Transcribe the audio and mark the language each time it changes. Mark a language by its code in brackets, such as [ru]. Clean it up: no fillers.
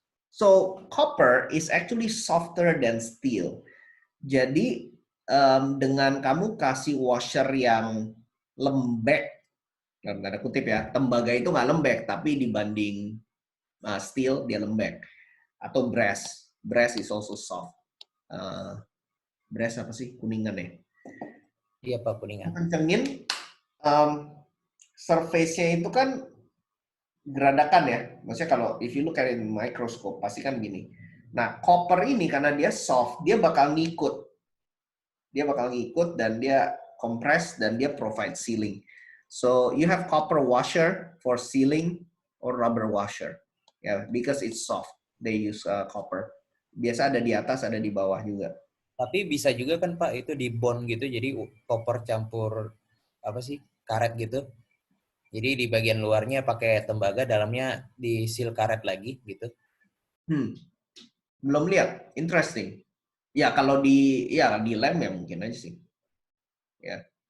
[en] So, copper is actually softer than steel. [id] Jadi, dengan kamu kasih washer yang lembek, dalam tanda kutip ya, tembaga itu nggak lembek, tapi dibanding steel, dia lembek. Atau brass. [en] Brass is also soft. [id] Brass apa sih? Kuningan ya? Iya Pak, kuningan. Kencengin, surface-nya itu kan geradakan ya. Maksudnya kalau [en] if you look at it in microscope, [id] pasti kan gini. Nah, copper ini karena dia soft, dia bakal ngikut. Dia bakal ngikut dan dia compress dan dia [en] provide sealing. So, you have copper washer for sealing or rubber washer. Yeah, because it's soft, they use copper. [id] Biasa ada di atas, ada di bawah juga. Tapi bisa juga kan Pak itu di bond gitu, jadi copper campur apa sih karet gitu. Jadi di bagian luarnya pakai tembaga, dalamnya di seal karet lagi gitu. Belum lihat, interesting. Ya kalau di lem ya mungkin aja sih. Ya.